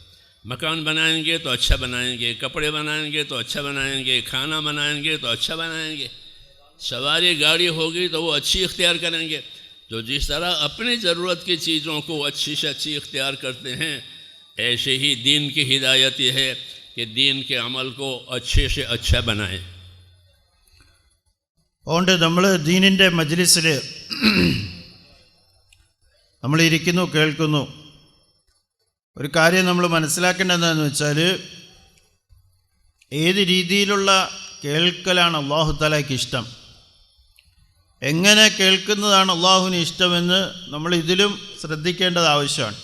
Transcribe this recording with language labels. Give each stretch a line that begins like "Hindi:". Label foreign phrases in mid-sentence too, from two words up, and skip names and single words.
Urdu: مکان بنائیں گے تو اچھا بنائیں گے، کپڑے بنائیں گے تو اچھا بنائیں گے، کھانا بنائیں گے تو اچھا بنائیں گے، سواری گاڑی ہوگی تو وہ اچھی اختیار کریں گے. تو جس طرح اپنی ضرورت کی چیزوں کو اچھی سے اچھی اختیار کرتے ہیں، ایسے ہی دین کی ہدایت یہ ہے کہ دین کے عمل کو اچھے سے اچھا بنائیں.
Malayalam: അതുകൊണ്ട് നമ്മൾ ദീനിൻ്റെ മജ്ലിസിൽ നമ്മളിരിക്കുന്നു, കേൾക്കുന്നു. ഒരു കാര്യം നമ്മൾ മനസ്സിലാക്കേണ്ടതെന്ന് വെച്ചാൽ ഏത് രീതിയിലുള്ള കേൾക്കലാണ്
Arabic: الله تعالى
Malayalam: ഇഷ്ടം, എങ്ങനെ കേൾക്കുന്നതാണ് അല്ലാഹുവിന് ഇഷ്ടമെന്ന് നമ്മൾ ഇതിലും ശ്രദ്ധിക്കേണ്ടത് ആവശ്യമാണ്.